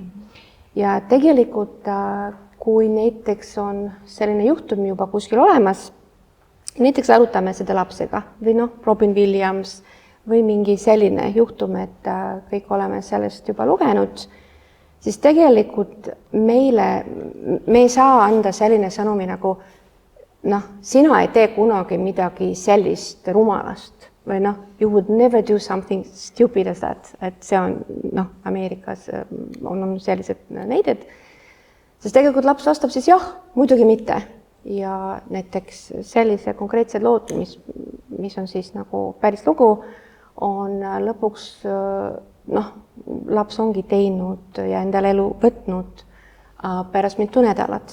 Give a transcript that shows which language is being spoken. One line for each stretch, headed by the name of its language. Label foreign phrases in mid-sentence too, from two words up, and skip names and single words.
Estonian: Ja tegelikult, kui näiteks on selline juhtum juba kuskil olemas, näiteks arutame seda lapsega või Robin Williams või mingi selline juhtum, et kõik oleme sellest juba lugenud, siis tegelikult me ei saa anda selline sõnumi nagu sina ei tee kunagi midagi sellist rumalast või
English: you would never do something stupid as that,
Estonian: et see on Ameerikas on sellised näided, sest tegelikult laps vastab siis jah, muidugi mitte ja näiteks sellise konkreetsed lood, mis on siis nagu päris lugu, on lõpuks laps ongi teinud ja endale elu võtnud pärast mitu nädalat.